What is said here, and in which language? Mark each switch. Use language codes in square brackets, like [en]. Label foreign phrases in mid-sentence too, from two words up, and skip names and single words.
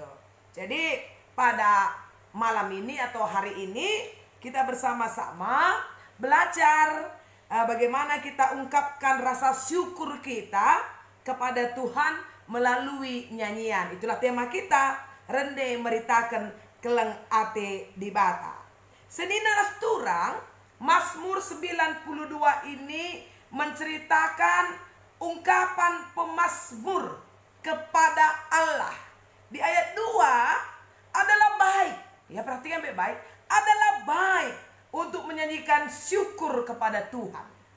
[id] Jadi pada malam ini atau hari ini kita bersama-sama belajar bagaimana kita ungkapkan rasa syukur kita kepada Tuhan melalui nyanyian. Itulah tema kita, [btx] rende meritakan keleng ate di bata. [id] Seni narasturang Mazmur 92 ini menceritakan ungkapan pemazmur kepada Allah. Di ayat 2 adalah baik, ya perhatikan baik-baik, adalah baik untuk menyanyikan syukur kepada Tuhan.